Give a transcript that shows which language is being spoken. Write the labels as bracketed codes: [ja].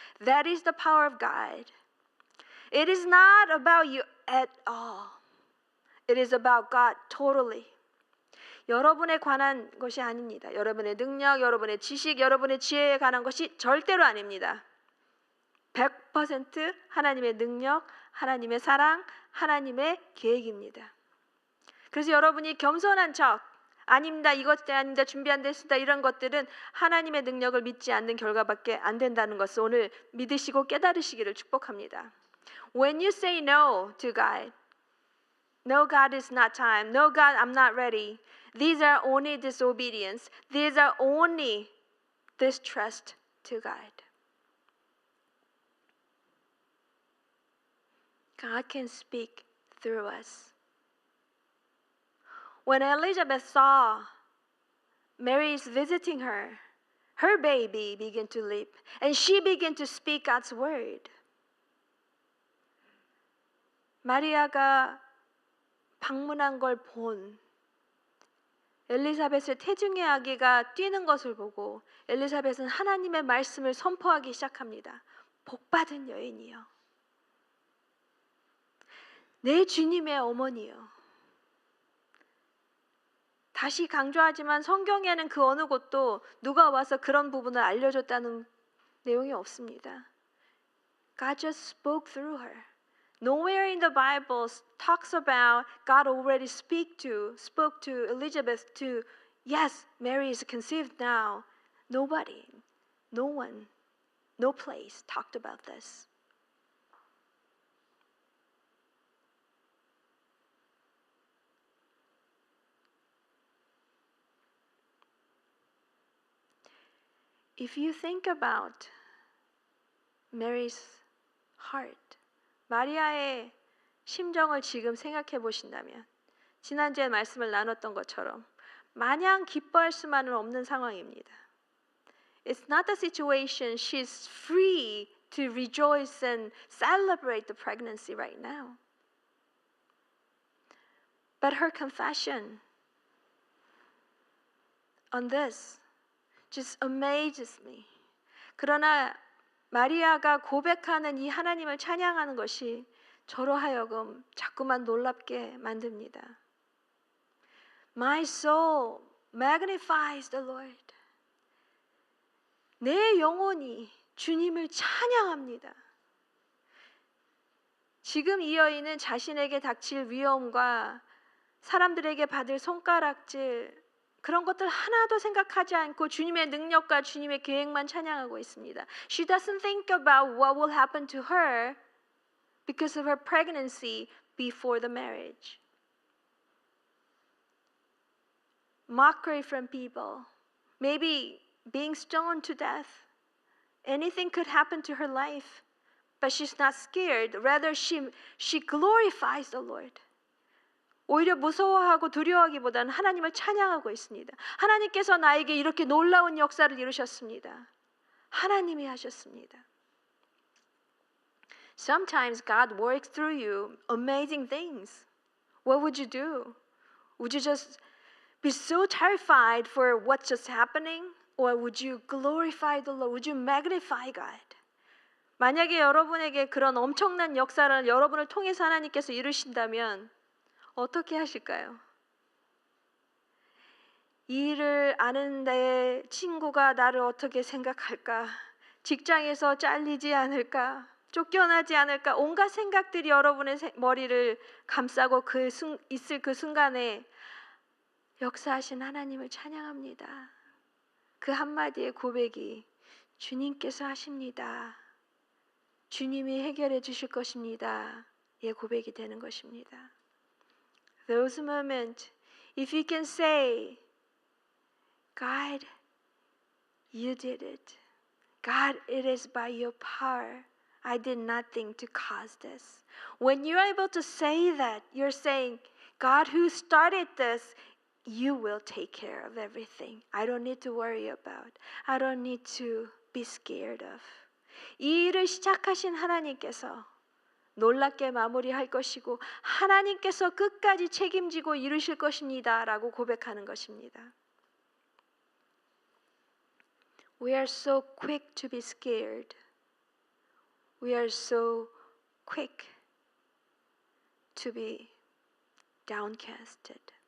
[en] That is the power of God. It is not about you at all. It is about God totally. [ko] 여러분에 관한 것이 아닙니다. 여러분의 능력, 여러분의 지식, 여러분의 지혜에 관한 것이 절대로 아닙니다. 100% 하나님의 능력, 하나님의 사랑, 하나님의 계획입니다. 그래서 여러분이 겸손한 척, 아닙니다, 이것 아닙니다, 준비 안 됐습니다, 이런 것들은 하나님의 능력을 믿지 않는 결과밖에 안 된다는 것을 오늘 믿으시고 깨달으시기를 축복합니다. [en] When you say no to God, no, God is not time, no, God, I'm not ready, these are only disobedience, these are only distrust to God. God can speak through us. When Elizabeth saw Mary is visiting her, her baby began to leap, and she began to speak God's word. [ko] 마리아가 방문한 걸 본 엘리사벳의 태중의 아기가 뛰는 것을 보고 엘리사벳은 하나님의 말씀을 선포하기 시작합니다. 복받은 여인이여, 내 주님의 어머니여. 다시 강조하지만 성경에는 그 어느 곳도 누가 와서 그런 부분을 알려줬다는 내용이 없습니다. [en] God just spoke through her. Nowhere in the Bible talks about God already spoke to Elizabeth to, yes, Mary is conceived now. Nobody, no one, no place talked about this. If you think about Mary's heart, [ko] 마리아의 심정을 지금 생각해 보신다면 지난주에 말씀을 나눴던 것처럼 마냥 기뻐할 수만은 없는 상황입니다. [en] It's not the situation she's free to rejoice and celebrate the pregnancy right now. But her confession on this just amazes me. [ko] 그러나 마리아가 고백하는 이 하나님을 찬양하는 것이 저로 하여금 자꾸만 놀랍게 만듭니다. [en] My soul magnifies the Lord. [ko] 내 영혼이 주님을 찬양합니다. 지금 이 여인은 자신에게 닥칠 위험과 사람들에게 받을 손가락질 그런 것들 하나도 생각하지 않고 주님의 능력과 주님의 계획만 찬양하고 있습니다. [en] She doesn't think about what will happen to her because of her pregnancy before the marriage. Mockery from people, maybe being stoned to death. Anything could happen to her life, but she's not scared. Rather, she glorifies the Lord. [ko] 오히려 무서워하고 두려워하기보다는 하나님을 찬양하고 있습니다. 하나님께서 나에게 이렇게 놀라운 역사를 이루셨습니다. 하나님이 하셨습니다. [en] Sometimes God works through you amazing things. What would you do? Would you just be so terrified for what's just happening? Or would you glorify the Lord? Would you magnify God? [ko] 만약에 여러분에게 그런 엄청난 역사를 여러분을 통해서 하나님께서 이루신다면 어떻게 하실까요? 이 일을 아는 내 친구가 나를 어떻게 생각할까? 직장에서 잘리지 않을까? 쫓겨나지 않을까? 온갖 생각들이 여러분의 머리를 감싸고 있을 그 순간에 역사하신 하나님을 찬양합니다. 그 한마디의 고백이 주님께서 하십니다. 주님이 해결해 주실 것입니다. 의 고백이 되는 것입니다. [en] Those moments, if you can say, God, you did it. God, it is by your power. I did nothing to cause this. When you're able to say that, you're saying, God who started this, you will take care of everything. I don't need to worry about. I don't need to be scared of. [ko] 이 일을 시작하신 하나님께서 놀랍게 마무리할 것이고 하나님께서 끝까지 책임지고 이루실 것입니다 라고 고백하는 것입니다. [en] We are so quick to be scared. We are so quick to be downcasted.